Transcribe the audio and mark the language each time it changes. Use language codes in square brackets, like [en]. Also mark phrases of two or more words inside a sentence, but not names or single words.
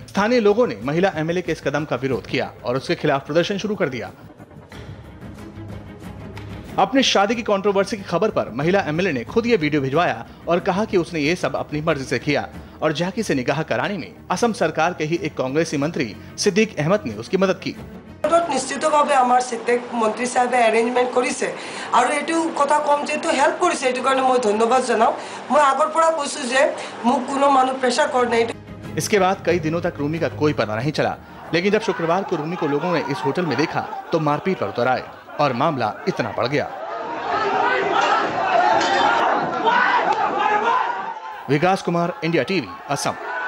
[hi] स्थानीय लोगों ने महिला MLA के इस कदम का विरोध किया और उसके खिलाफ प्रदर्शन शुरू कर दिया। अपनी शादी की कंट्रोवर्सी की खबर पर महिला एमएलए ने खुद ये वीडियो भिजवाया और कहा कि उसने ये सब अपनी मर्जी से किया और जैकी से निकाह कराने में असम सरकार के ही एक कांग्रेसी मंत्री सिद्दीक अहमद ने उसकी मदद की। [as] নিশ্চিতভাৱে আমাৰ সিদ্দিক মন্ত্ৰী সাহেবে এৰেঞ্জমেন্ট কৰিছে আৰু এটো কথা কম যে তো হেল্প কৰিছে, এটো কাৰণে মই ধন্যবাদ জনাও। মই আগৰ পৰা কৈছো যে মোক কোনো মানুহ প্ৰেছাৰ কৰে নাই। [hi] इसके बाद कई दिनों तक रूमी का कोई पता नहीं चला, लेकिन जब शुक्रवार को रूमी को लोगों ने इस होटल में देखा तो मारपीट पर उतर आए और मामला इतना बढ़ गया। विकास कुमार, इंडिया टीवी, असम।